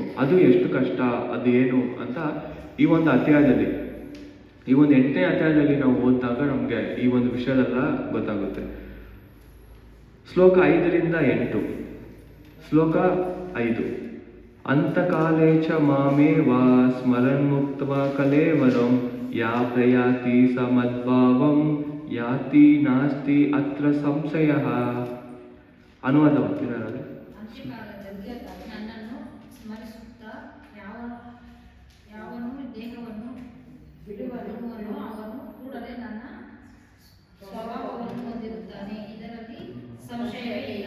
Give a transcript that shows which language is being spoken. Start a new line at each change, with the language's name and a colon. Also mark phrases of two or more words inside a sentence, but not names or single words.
Kannada: ಅದು ಎಷ್ಟು ಕಷ್ಟ, ಅದು ಏನು ಅಂತ ಈ ಒಂದು ಅಧ್ಯಾಯದಲ್ಲಿ, ಈ ಒಂದು 8ನೇ ಅಧ್ಯಾಯದಲ್ಲಿ ನಾವು ಓದಿದಾಗ ನಮಗೆ ಈ ಒಂದು ವಿಷಯದೆಲ್ಲ ಗೊತ್ತಾಗುತ್ತೆ. ಶ್ಲೋಕ 5ರಿಂದ 8.
Sanskrit: ಶ್ಲೋಕ 5. ಅಂತಕಾಲೇ ಚ ಮಾಮೇವ ಸ್ಮರನ್ಮುಕ್ತ್ವಾ ಕಲೇವರಂ ಯಾ ಪ್ರಯಾತಿ ಸಮದ್ಭಾವಂ ಯಾತಿ ನಾಸ್ತಿ ಅತ್ರ ಸಂಶಯಃ.
Kannada: ಅನುವಾದ ಮಾಡ್ತೀರಾ? ಅಂತ್ಯಕಾಲದಲ್ಲಿ ನನ್ನನ್ನು ಸ್ಮರಿಸುತ್ತಾ ಯಾವನು ದೇಹವನ್ನು ಬಿಡುವನು ಅವನು ಕೂಡಲೇ ನನ್ನ ಸ್ವಭಾವವನ್ನು ಹೊಂದಿರುತ್ತಾನೆ, ಇದರಲ್ಲಿ ಸಂಶಯವೇ ಇಲ್ಲ.